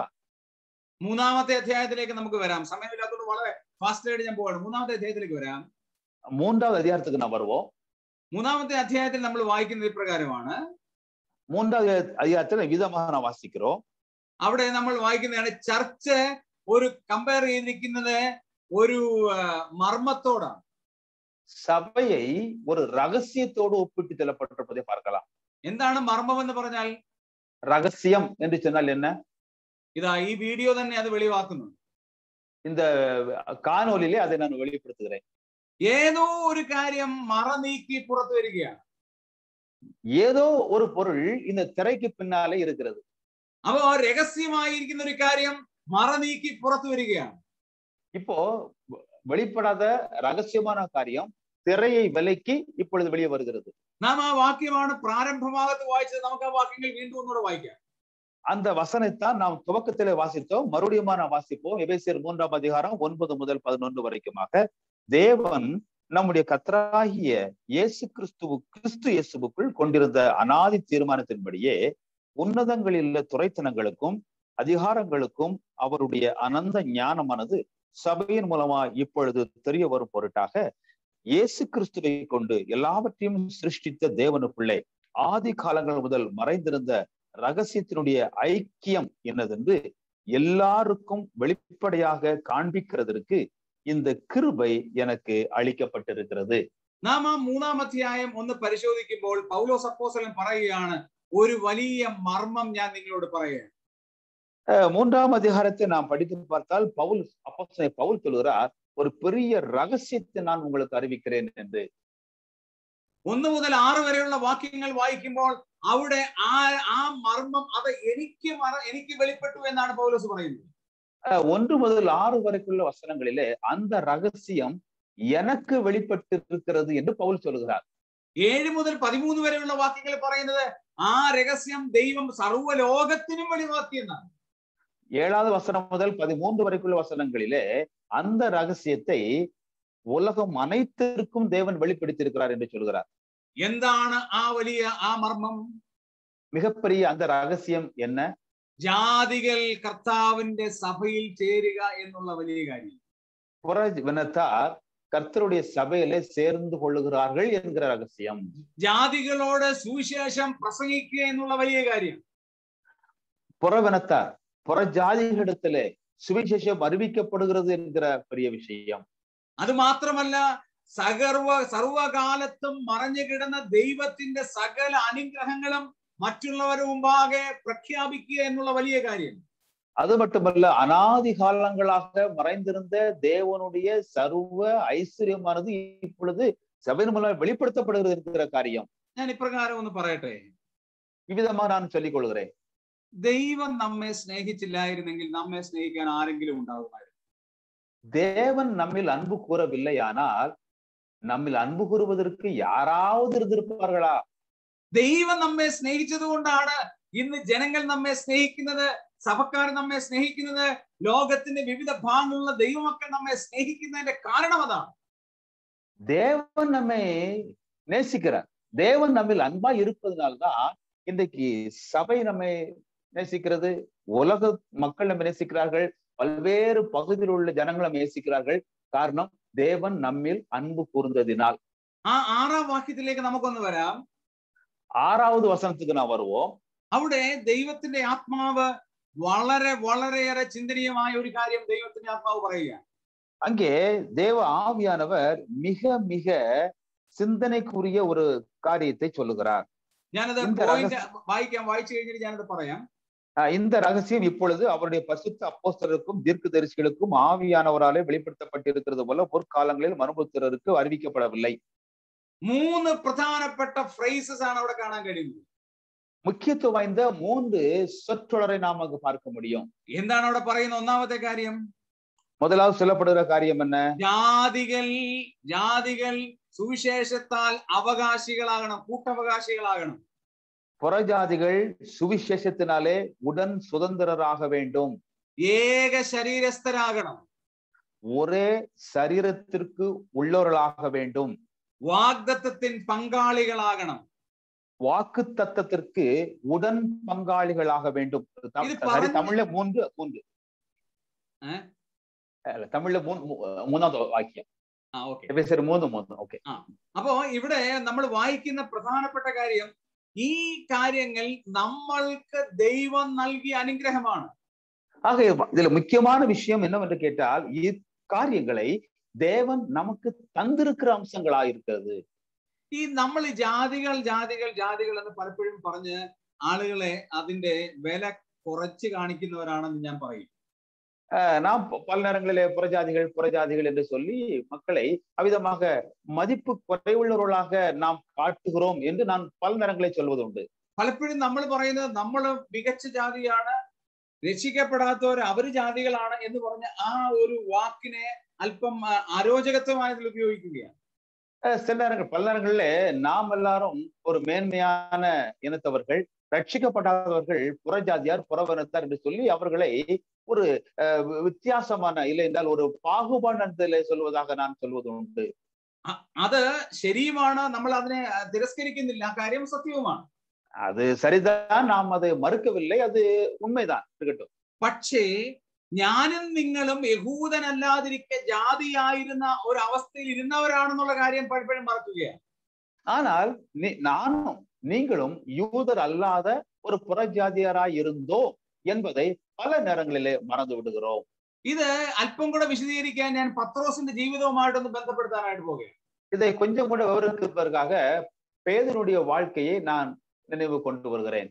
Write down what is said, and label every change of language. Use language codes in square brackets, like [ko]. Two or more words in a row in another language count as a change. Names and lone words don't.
[ml] 3-ാമത്തെ അധ്യായത്തിലേക്ക് നമുക്ക് വരാം. സമയമില്ലാത്തതുകൊണ്ട് വളരെ ഫാസ്റ്റ് ആയിട്ട് ഞാൻ പോവാണ്. 3-ാമത്തെ അധ്യായത്തിലേക്ക് വരാം. [ta] 3வது அதிகாரத்துக்கு நாம் வருவோம். [ml] 3-ാമത്തെ അധ്യായത്തിൽ നമ്മൾ വായിക്കുന്നത് ഇപ്രകാരമാണ്. [ta] 3வது அதிகாரத்தில் விதமாக நாம் வாசிக்கிறோம். [ml] അവിടെ നമ്മൾ വായിക്കുന്നതാണ്, ചർച്ച് ഒരു കമ്പയർ ചെയ്തിരിക്കുന്നത് ഒരു മർമ്മത്തോടാണ്. [ta] சபையை ஒரு ரகசியத்தோடு ஒப்பிட்டு செல்லப்பட்டிருப்பதை பார்க்கலாம். [ml] എന്താണ് മർമ്മം എന്ന് പറഞ്ഞാൽ? [ta] ரகசியம் என்று சொன்னால் என்ன? [ml] ഇതാ ഈ വീഡിയോ തന്നെ അത് വെളിവാക്കുന്നു. [ta] இந்த காணொலியிலே அதை நான் வெளிப்படுத்துகிறேன். [ml] ഏതോ ഒരു കാര്യം മറ നീക്കി പുറത്തു വരികയാണ്. [ta] ஏதோ ஒரு பொருள் இந்த திரைக்கு பின்னாலே இருக்கிறது. [ml] അപ്പോ രഹസ്യമായിരിക്കുന്ന ഒരു കാര്യം മറ നീക്കി പുറത്തു വരികയാണ്. [ta] இப்போ வெளிப்படாத ரகசியமான காரியம் திரையை விலக்கி இப்பொழுது வெளியே வருகிறது. [ml] നാം ആ വാക്യമാണ് പ്രാരംഭഭാഗത്ത് വായിച്ചത്. നമുക്ക് ആ വാക്യങ്ങൾ വീണ്ടും ഒന്നുകൂടെ വായിക്കാം. [ta] அந்த வசனத்தான் நாம் துவக்கத்திலே வாசித்தோம். மறுபடியும் நாம் வாசிப்போம். எபேசியர் 3-ாம் அதிகாரம் 9 முதல் 11 வரைக்குமாக தேவன் நம்முடைய கர்த்தராகிய கிறிஸ்து இயேசுவுக்குள் கொண்டிருந்த அநாதி தீர்மானத்தின்படியே உன்னதங்களில் உள்ள துரைத்தனங்களுக்கும் அதிகாரங்களுக்கும் அவருடைய அனந்த ஞானமானது சபையின் மூலமா இப்பொழுது தெரிய வரும் பொருட்டாக இயேசு கிறிஸ்துவை கொண்டு எல்லாவற்றையும் சிருஷ்டித்த தேவனுக்குள்ளே ஆதி காலங்கள் முதல் மறைந்திருந்த ரகசியத்தினுடைய ஐக்கியம் என்னதென்று எல்லாருக்கும் வெளிப்படையாக காண்பிக்கிறதற்கு இந்த கிருபை எனக்கு அளிக்கப்பட்டிருக்கிறது. [ml] നാം ആ 3-ാം അധ്യായം ഒന്ന് പരിശോധിക്കുമ്പോൾ പൗലോസ് അപ്പോസ്തലൻ പറയുകയാണ്, ഒരു വലിയ മർമ്മം ഞാൻ നിങ്ങളോട് പറയുകയാണ്. [ta] 3-ாம் அதிகாரத்தை நாம் படித்து பார்த்தால் அப்போஸ்தலன் பவுல் சொல்கிறார், ஒரு பெரிய ரகசியத்தை நான் உங்களுக்கு அறிவிக்கிறேன் என்று. [ml] 1 മുതൽ 6 വരെയുള്ള വാക്യങ്ങൾ വായിക്കുമ്പോൾ അവിടെ ആ മർമ്മം അത് എനിക്ക് വെളിപ്പെട്ടു എന്നാണ് പൗലോസ് പറയുന്നത്. [ta] 1 முதல் 6 வரைக்குள்ள வசனங்களிலே அந்த ரகசியம் எனக்கு வெளிப்பட்டு இருக்கிறது என்று பவுல் சொல்கிறார். [ml] 7 മുതൽ 13 വരെയുള്ള വാക്യങ്ങൾ പറയുന്നത് ആ രഹസ്യം ദൈവം സർവ്വലോകത്തിനും വെളിവാക്കി എന്നാണ്. [ta] 7வது வசனம் முதல் 13 வரைக்குள்ள வசனங்களிலே அந்த ரகசியத்தை உலகம் அனைத்திற்கும் தேவன் வெளிப்படுத்தி இருக்கிறார் என்று சொல்கிறார். [ml] എന്താണ് ആ വലിയ ആ മർമ്മം? [ta] மிகப்பெரிய அந்த ரகசியம் என்ன? [ml] ജാതികൾ കർത്താവിന്റെ സഭയിൽ ചേരുക എന്നുള്ള വലിയ കാര്യം. [ta] புறவினத்தார் கர்த்தருடைய சபையிலே சேர்ந்து கொள்ளுகிறார்கள் என்கிற ரகசியம். [ml] ജാതികളോട് സുവിശേഷം പ്രസംഗിക്കുക എന്നുള്ള വലിയ കാര്യം. [ta] புறவினத்தார் புறஜாதிகளிடத்திலே சுவிசேஷம் அறிவிக்கப்படுகிறது என்கிற பெரிய விஷயம். [ml] അത് മാത്രമല്ല, സർവകാലത്തും മറഞ്ഞു കിടന്ന ദൈവത്തിന്റെ സകല അനുഗ്രഹങ്ങളും മറ്റുള്ളവരുടെ മുമ്പാകെ പ്രഖ്യാപിക്കുക എന്നുള്ള വലിയ കാര്യം. [ta] அது மட்டுமல்ல, அநாதி காலங்களாக மறைந்திருந்த தேவனுடைய சர்வ ஐஸ்வர்யமானது இப்பொழுது சபையின் மூலம் வெளிப்படுத்தப்படுகிறது என்கிற காரியம். [ml] ഞാൻ ഇപ്രകാരം ഒന്ന് പറയട്ടെ. [ta] இவ்விதமாக நான் சொல்லிக் கொள்கிறேன். [ml] ദൈവം നമ്മെ സ്നേഹിച്ചില്ലായിരുന്നെങ്കിൽ നമ്മെ സ്നേഹിക്കാൻ ആരെങ്കിലും ഉണ്ടാകുമായിരുന്നു? [ta] தேவன் நம்மில் அன்பு கூறவில்லையானால் நம்மில் அன்பு கூறுவதற்கு யாராவது இருந்திருப்பார்களா? [ml] ദൈവം നമ്മെ സ്നേഹിച്ചത് കൊണ്ടാണ് ഇന്ന് ജനങ്ങൾ നമ്മെ സ്നേഹിക്കുന്നത്, സഭക്കാർ നമ്മെ സ്നേഹിക്കുന്നത്, ലോകത്തിന്റെ വിവിധ ഭാഗങ്ങളിലുള്ള ദൈവമക്കൾ നമ്മെ സ്നേഹിക്കുന്നതിന്റെ കാരണം അതാണ്. [ta] தேவன் நம்மை நேசிக்கிறார். தேவன் நம்மில் அன்பா இருப்பதனால்தான் இன்றைக்கு சபை நம்மை நேசிக்கிறது, உலக மக்கள் நம்மை நேசிக்கிறார்கள், பல்வேறு பகுதியில் உள்ள ஜனங்கள் நம்மை நேசிக்கிறார்கள். காரணம் தேவன் நம்மில் அன்பு கூர்ந்ததினால். [ml] ആ 6-ാം വാക്യത്തിലേക്ക് നമുക്കൊന്ന് വരാം. [ta] 6வது വചനத்துக்கு நான் வருவோம். [ml] അവിടെ ദൈവത്തിന്റെ ആത്മാവ് വളരെയേറെ ചിന്തനീയമായ ഒരു കാര്യം ദൈവത്തിന്റെ ആത്മാവ് പറയുക. [ta] அங்கே தேவ ஆவியானவர் மிக மிக சிந்தனைக்குரிய ஒரு காரியத்தை சொல்லுகிறார். [ml] ഞാനത് വായിച്ചു കഴിഞ്ഞിട്ട് ഞാനത് പറയാം. [ta] இந்த ரகசியம் இப்பொழுது அவருடைய பரிசுத்த அப்போஸ்தலருக்கும் தீர்க்கதரிசிகளுக்கும் ஆவியானவராலே வெளிப்படுத்தப்பட்டிருக்கிறது போல பொற்காலங்களில் மனுபுத்திரருக்கு அறிவிக்கப்படவில்லை. [ml] 3 പ്രധാനപ്പെട്ട phrases ആണ് അവിടെ കാണാൻ കഴിയുന്നത്. [ta] முக்கியத்துவம் வாய்ந்த 3 சொற்றொடரை நாம் அங்கு பார்க்க முடியும். [ml] എന്താണ് അവിടെ പറയുന്ന ഒന്നാമത്തെ കാര്യം? [ta] முதலாவது சொல்லப்படுகிற காரியம் என்ன? [ml] ജാതികൾ സുവിശേഷത്താൽ അവകാശികളാകണം, കൂട്ടവകാശികളാകണം. [ta] புறஜாதிகள் சுவிசேஷத்தினாலே உடன் சுதந்திரராக வேண்டும். ஏக சரீரஸ்தராகணும். ஒரே சரீரத்திற்கு உள்ளவர்களாக வேண்டும். வாக்தத்தத்தின் பங்காளிகளாகணும். வாக்கு தத்தத்திற்கு உடன் பங்காளிகளாக வேண்டும். தமிழ்ல 3 தமிழ்ல [ml] 3ാമത്തെ വാക്യം. എഫെസ്യർ 3:3. ഓക്കെ. അപ്പോ ഇവിടെ നമ്മൾ വായിക്കുന്ന പ്രധാനപ്പെട്ട കാര്യം, ഈ കാര്യങ്ങൾ നമ്മൾക്ക് ദൈവം നൽകിയ അനുഗ്രഹമാണ്. [ta] ஆக இதுல முக்கியமான விஷயம் என்னவென்று கேட்டால், இக்காரியங்களை தேவன் நமக்கு தந்திருக்கிற அம்சங்களாயிருக்கிறது. [ml] ഈ നമ്മൾ ജാതികൾ എന്ന് പലപ്പോഴും പറഞ്ഞ് ആളുകളെ അതിന്റെ വില കുറച്ച് കാണിക്കുന്നവരാണെന്ന് ഞാൻ പറയും. [ta] நாம் பல நேரங்களிலே புறஜாதிகள் என்று சொல்லி மக்களை அவ்விதமாக மதிப்பு குறைவுள்ளவர்களாக நாம் காட்டுகிறோம் என்று நான் பல நேரங்களை சொல்வது உண்டு. [ml] പലപ്പോഴും നമ്മൾ പറയുന്നത് നമ്മൾ മികച്ച ജാതിയാണ്, രക്ഷിക്കപ്പെടാത്തവർ അവര് ജാതികളാണ് എന്ന് പറഞ്ഞ ആ ഒരു വാക്കിനെ അല്പം അരോചകത്വമായതിൽ ഉപയോഗിക്കുകയാണ്. [ta] சில நேரங்கள் பல நேரங்களிலே நாம் எல்லாரும் ஒரு மேன்மையான இனத்தவர்கள், ரட்சிக்கப்படாதவர்கள் புறஜாதியார், புறவனத்தார் என்று சொல்லி அவர்களை ஒரு வித்தியாசமான இல்லை என்றால் ஒரு பாகுபாடு சொல்வதாக நான் சொல்வது உண்டு. [ml] അത് ശരിയുമാണ്, നമ്മൾ അതിനെ തിരസ്കരിക്കുന്നില്ല, ആ കാര്യം സത്യവുമാണ്. [ta] அது சரிதான், நாம் அதை மறுக்கவில்லை, அது உண்மைதான் இருக்கட்டும். [ml] പക്ഷേ ഞാനും നിങ്ങളും യഹൂദനല്ലാതിരിക്കെ ജാതിയായിരുന്ന ഒരു അവസ്ഥയിൽ ഇരുന്നവരാണെന്നുള്ള കാര്യം പലപ്പോഴും മറക്കുകയാണ്. [ta] ஆனால் நானும் நீங்களும் யூதர் அல்லாத ஒரு புறஜாதியராய் இருந்தோம் என்பதை பல நேரங்களிலே மறந்து விடுகிறோம். [ml] ഇത് അല്പം കൂടെ വിശദീകരിക്കാൻ ഞാൻ പത്രോസിന്റെ ജീവിതവുമായിട്ടൊന്ന് ബന്ധപ്പെടുത്താനായിട്ട് പോകുകയാണ്. [ta] இதை கொஞ்சம் கூட விவரிப்பதற்காக பேதுருடைய வாழ்க்கையை நான் நினைவு கொண்டு வருகிறேன்.